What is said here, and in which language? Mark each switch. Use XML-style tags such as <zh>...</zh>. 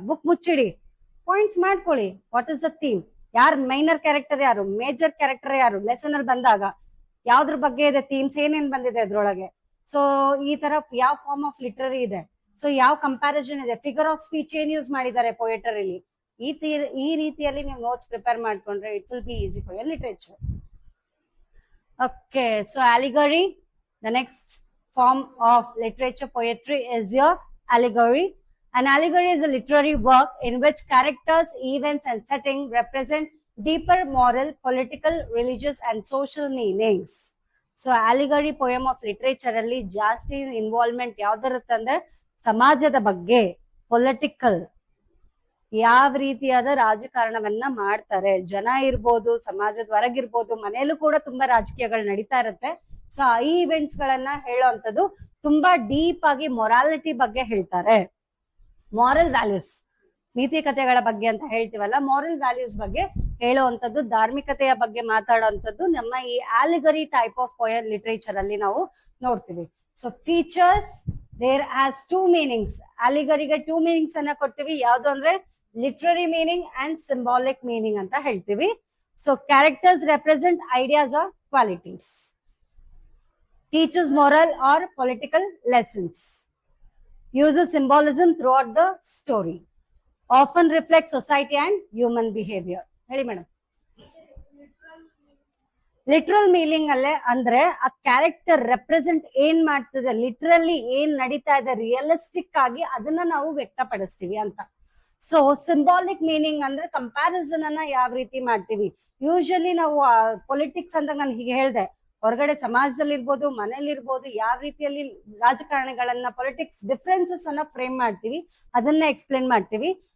<kn>Book ಮುಚ್ಚಿಡಿ, points ಮಾಡ್ಕೊಳ್ಳಿ.</kn> <en>What is the theme?</en> <kn>ಯಾರು minor character, ಯಾರು ಮೇಜರ್ ಕ್ಯಾರೆಕ್ಟರ್, ಯಾರು ಲೆಸನ್ ಅಲ್ಲಿ ಬಂದಾಗ ಯಾವ್ದ್ರ ಬಗ್ಗೆ ಇದೆ, ಥೀಮ್ಸ್ ಏನೇನ್ ಬಂದಿದೆ ಅದ್ರೊಳಗೆ. ಸೊ ಈ ತರ ಯಾವ ಫಾರ್ಮ್ ಆಫ್ ಲಿಟ್ರರಿ ಇದೆ, ಸೊ ಯಾವ ಕಂಪ್ಯಾರಿಸನ್ ಇದೆ, ಫಿಗರ್ ಆಫ್ ಸ್ಪೀಚ್ ಏನ್ ಯೂಸ್ ಮಾಡಿದ್ದಾರೆ ಪೊಯೆಟರಿಲಿ, ಈ ರೀತಿಯಲ್ಲಿ ನೀವು ನೋಟ್ಸ್ ಪ್ರಿಪೇರ್ ಮಾಡ್ಕೊಂಡ್ರೆ</kn> <en>It will be easy for your literature. Okay, so allegory, the next form of literature poetry is your allegory. An allegory is a literary work in which characters, events and setting represent deeper moral, political, religious and social meanings. So allegory poem of literature</en> <kn>ಅಲ್ಲಿ ಜಾಸ್ತಿ involvement ಯಾವ್ದಿರುತ್ತೆ ಅಂದ್ರೆ ಸಮಾಜದ ಬಗ್ಗೆ, political, ಯಾವ ರೀತಿಯಾದ ರಾಜಕಾರಣವನ್ನ ಮಾಡ್ತಾರೆ, ಜನ ಇರ್ಬೋದು, ಸಮಾಜದ ಹೊರಗಿರ್ಬೋದು, ಮನೆಯಲ್ಲೂ ಕೂಡ ತುಂಬಾ ರಾಜಕೀಯಗಳು ನಡೀತಾ ಇರುತ್ತೆ. ಸೊ ಆ ಇವೆಂಟ್ಸ್ ಗಳನ್ನ ಹೇಳೋಂಥದ್ದು ತುಂಬಾ ಡೀಪ್ ಆಗಿ ಮೊರಾಲಿಟಿ ಬಗ್ಗೆ ಹೇಳ್ತಾರೆ. ಮಾರಲ್ ವ್ಯಾಲ್ಯೂಸ್, ನೀತಿಕತೆಗಳ ಬಗ್ಗೆ ಅಂತ ಹೇಳ್ತೀವಲ್ಲ, ಮಾರಲ್ ವ್ಯಾಲ್ಯೂಸ್ ಬಗ್ಗೆ ಹೇಳುವಂಥದ್ದು, ಧಾರ್ಮಿಕತೆಯ ಬಗ್ಗೆ ಮಾತಾಡುವಂಥದ್ದು ನಮ್ಮ ಈ allegory type of poem literature ಅಲ್ಲಿ ನಾವು ನೋಡ್ತೀವಿ. So features,</kn> <en>There has two meanings.</en> <kn>allegoryಗೆ two meanings ಅನ್ನ ಕೊಡ್ತೀವಿ. ಯಾವ್ದು ಅಂದ್ರೆ literary meaning and symbolic meaning ಅಂತ ಹೇಳ್ತೀವಿ.</kn> <en>So characters represent ideas or qualities, teaches moral or political lessons, uses symbolism throughout the story, often reflects society and human behavior.</en> <kn>ಹೇಳಿ madam. Literal meaning ಅಲ್ಲೇ ಅಂದ್ರೆ ಆ ಕ್ಯಾರೆಕ್ಟರ್ ರೆಪ್ರೆಸೆಂಟ್ ಏನ್ ಮಾಡ್ತದೆ, literally ಏನ್ ನಡೀತಾ ಇದೆ ರಿಯಲಿಸ್ಟಿಕ್ ಆಗಿ ಅದನ್ನ ನಾವು ವ್ಯಕ್ತಪಡಿಸ್ತೀವಿ ಅಂತ. ಸೊ ಸಿಂಬಾಲಿಕ್ ಮೀನಿಂಗ್ ಅಂದ್ರೆ ಕಂಪ್ಯಾರಿಸನ್ ಅನ್ನ ಯಾವ ರೀತಿ ಮಾಡ್ತೀವಿ. ಯೂಶಲಿ ನಾವು ಪೊಲಿಟಿಕ್ಸ್ ಅಂತ ನಾನು ಹೀಗೆ ಹೇಳ್ದೆ, ಹೊರಗಡೆ ಸಮಾಜದಲ್ಲಿ ಇರ್ಬೋದು, ಮನೇಲಿ ಇರ್ಬೋದು, ಯಾವ ರೀತಿಯಲ್ಲಿ ರಾಜಕಾರಣಿಗಳನ್ನ, ಪೊಲಿಟಿಕ್ಸ್ ಡಿಫ್ರೆನ್ಸಸ್ ಅನ್ನ ಫ್ರೇಮ್ ಮಾಡ್ತೀವಿ, ಅದನ್ನ ಎಕ್ಸ್ಪ್ಲೇನ್ ಮಾಡ್ತೀವಿ.</kn>